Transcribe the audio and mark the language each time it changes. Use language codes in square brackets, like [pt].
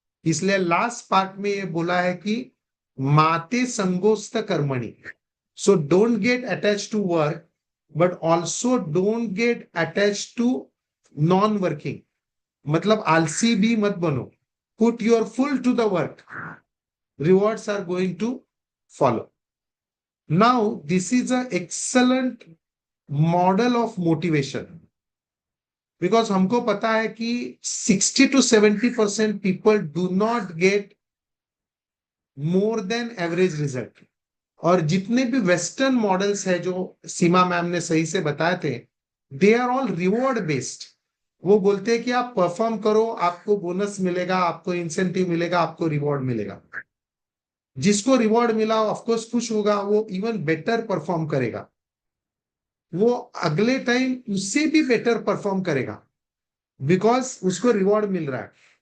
[hi] इसलिए last part में ये बोला है कि [sa] माते संगोस्त कर्मणि. [en] So don't get attach to work, but also don't get attach to non working. [hi] मतलब आलसी भी मत बनो. [en] Put your full to the work, rewards are going to follow. Now this is an excellent model of motivation, because [hi] हमको पता है कि [en] 60 to 70% people do not get more than average result. [hi] और जितने भी वेस्टर्न मॉडल्स है जो सीमा ma'am ने सही से बताए थे, [en] They are all reward based. [hi] वो बोलते हैं कि आप परफॉर्म करो, आपको बोनस मिलेगा, आपको इंसेंटिव मिलेगा, आपको रिवॉर्ड मिलेगा. जिसको रिवॉर्ड मिला ऑफकोर्स खुश होगा, वो इवन बेटर परफॉर्म करेगा, वो अगले टाइम उससे भी बेटर परफॉर्म करेगा, बिकॉज उसको रिवॉर्ड मिल रहा है.